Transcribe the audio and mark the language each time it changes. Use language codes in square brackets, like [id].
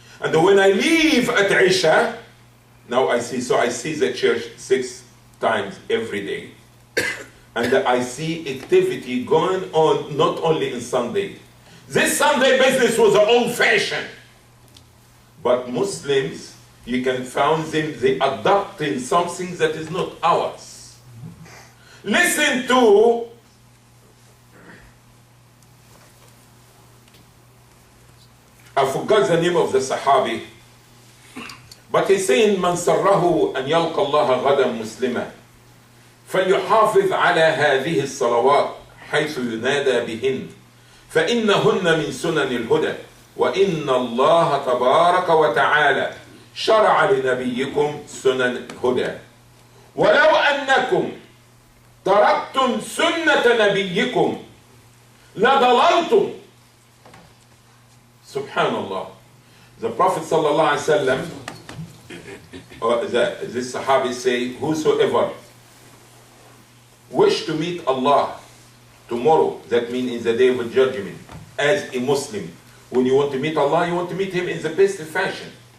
[en] And when I leave at Isha, now I see the church 6 times every day. And I see activity going on not only in Sunday. This Sunday business was old-fashioned. But Muslims, you can find them, they adopting something that is not ours. Listen to I forgot the name of the Sahabi, but he's saying [ar] من سره أن يلقى الله غدا مسلما فليحافظ على هذه الصلوات حيث ينادى بهن فإنهن من سنن الهدى وإن الله تبارك وتعالى شرع لنبيكم سنن الهدى ولو أنكم تركتم سنة نبيكم لضللتم. Subhanallah. [en] The Prophet sallallahu alaihi wasallam, this Sahabi say, whosoever wish to meet Allah tomorrow, that means in the day of judgment, as a Muslim. When you want to meet Allah, you want to meet Him in the best fashion.